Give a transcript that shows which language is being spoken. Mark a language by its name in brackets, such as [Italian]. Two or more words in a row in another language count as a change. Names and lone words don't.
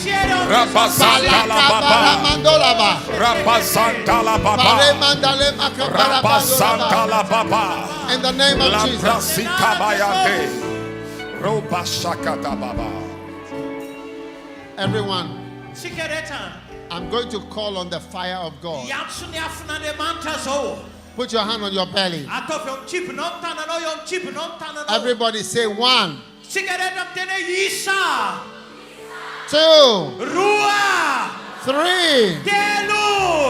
[English] In the name of Jesus. Everyone, I'm going to call on the fire of God. Put your hand on your belly. [Malagasy] Atao eo amin'ny kibonao ny tananao, eo amin'ny kibonao ny tananao. [English] Everybody say 1, [Malagasy] Tsika rehetra miteny hoe isa, [English] 2, [Malagasy] roa, [English] 3. [Malagasy] telo.